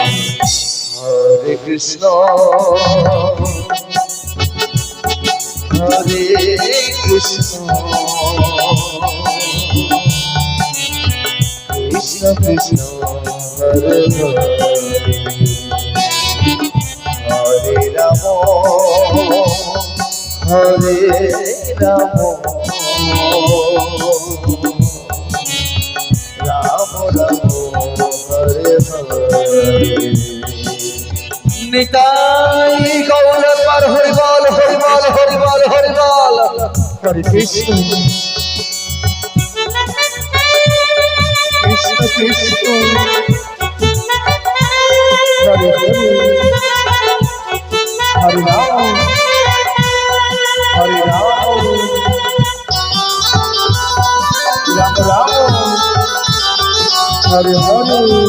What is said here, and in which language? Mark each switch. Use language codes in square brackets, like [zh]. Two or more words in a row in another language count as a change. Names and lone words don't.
[sa] हरे कृष्ण हरे कृष्ण कृष्ण कृष्ण हरे हरे. हरे राम [bn] নিতাই গৌর পার হরি বল হরি বল হরি বল হরি বল। [sa] হরে কৃষ্ণ কৃষ্ণ কৃষ্ণ হরে হরে। হরে রাম রাম রাম হরে হরে।